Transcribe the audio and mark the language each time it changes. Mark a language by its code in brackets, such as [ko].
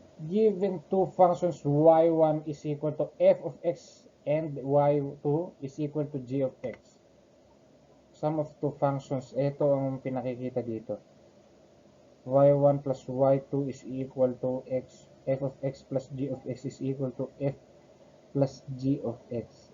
[en] Given two functions, y1 is equal to f of x and y2 is equal to g of x. Sum of two functions, [tl] ito ang pinakikita dito. [en] y1 plus y2 is equal to x, f of x plus g of x is equal to f plus g of x.